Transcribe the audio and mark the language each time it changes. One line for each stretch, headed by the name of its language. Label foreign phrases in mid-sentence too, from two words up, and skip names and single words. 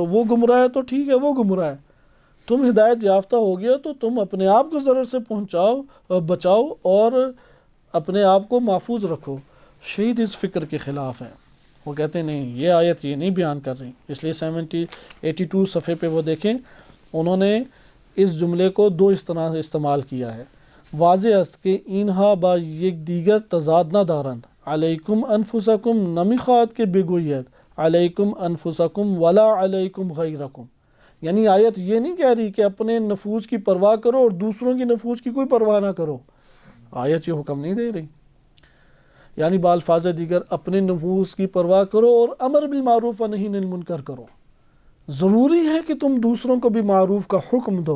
Urdu: وہ گمراہ ہے تو ٹھیک ہے، وہ گمراہ ہے، تم ہدایت یافتہ ہو گیا تو تم اپنے آپ کو ضرر سے بچاؤ اور اپنے آپ کو محفوظ رکھو. شہید اس فکر کے خلاف ہیں. وہ کہتے ہیں نہیں، یہ آیت یہ نہیں بیان کر رہی. اس لیے 82 صفحے پہ وہ دیکھیں، انہوں نے اس جملے کو دو اس طرح سے استعمال کیا ہے.
Persian: واضح است کہ اینہا با یک دیگر تضاد نہ دارند.
Arabic: علیکم انفسکم
Persian: نمیخواد کہ بگوید
Arabic: علیکم انفسکم ولا علیکم غیرکم.
Urdu: یعنی آیت یہ نہیں کہہ رہی کہ اپنے نفوس کی پرواہ کرو اور دوسروں کی نفوس کی کوئی پرواہ نہ کرو. آیت یہ حکم نہیں دے رہی. یعنی
Persian: بالفاظ دیگر
Urdu: اپنے نفوس کی پرواہ کرو اور
Arabic: امر بالمعروف و نہی عن المنکر
Urdu: کرو. ضروری ہے کہ تم دوسروں کو بھی معروف کا حکم دو.